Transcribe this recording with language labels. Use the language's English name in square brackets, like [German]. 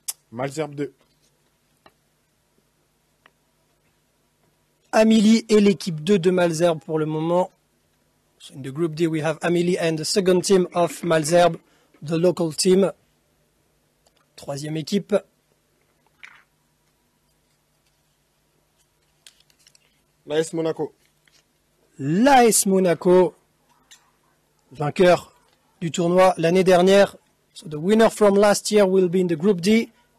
[French] Malzerbe 2. Amélie et l'équipe 2 de Malzerbe pour le moment. [English] So in the group D, we have Amélie and the second team of Malzerbe, the local team. [French] Troisième équipe. L'AS Monaco. L'AS Monaco, vainqueur du tournoi l'année dernière. [English] So the winner from last year will be in the group D.